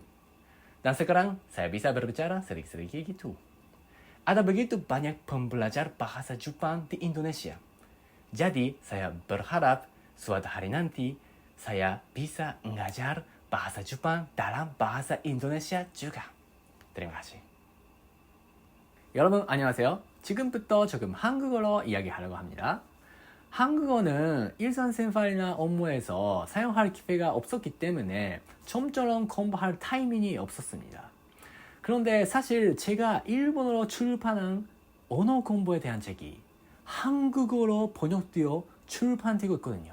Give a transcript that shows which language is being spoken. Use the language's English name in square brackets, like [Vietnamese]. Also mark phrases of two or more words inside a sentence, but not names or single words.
[Indonesian] Dan sekarang saya bisa berbicara sedikit-sedikit gitu. Ada begitu banyak pembelajar bahasa Jepang di Indonesia. Jadi saya berharap suatu hari nanti saya bisa mengajar bahasa Jepang dalam bahasa Indonesia juga. Terima kasih. [Korean] 여러분 안녕하세요. 지금부터 조금 한국어로 이야기하려고 합니다. 한국어는 일상생활이나 업무에서 사용할 기회가 없었기 때문에 좀처럼 공부할 타이밍이 없었습니다. 그런데 사실 제가 일본어로 출판한 언어 공부에 대한 책이 한국어로 번역되어 출판되고 있거든요.